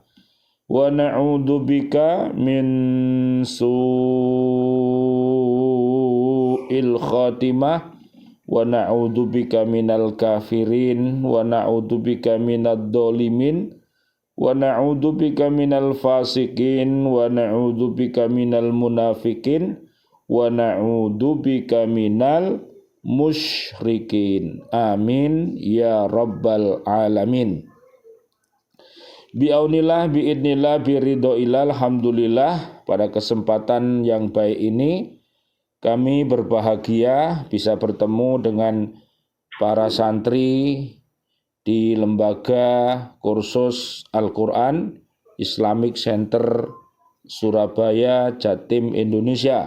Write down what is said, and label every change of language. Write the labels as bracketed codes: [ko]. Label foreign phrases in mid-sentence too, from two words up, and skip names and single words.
[ar] ونعوذ بك من سوء الخاتمة، ونعوذ بك من الكافرين، ونعوذ بك من الظالمين، ونعوذ بك من الفاسقين، ونعوذ بك من المنافقين، ونعوذ بك من المشركين. آمين يا رب العالمين. بعون الله، بإذن الله، برضى الله، الحمد لله. [id] Pada kesempatan yang baik ini kami berbahagia bisa bertemu dengan para santri di Lembaga Kursus Al-Quran Islamic Center Surabaya, Jatim, Indonesia.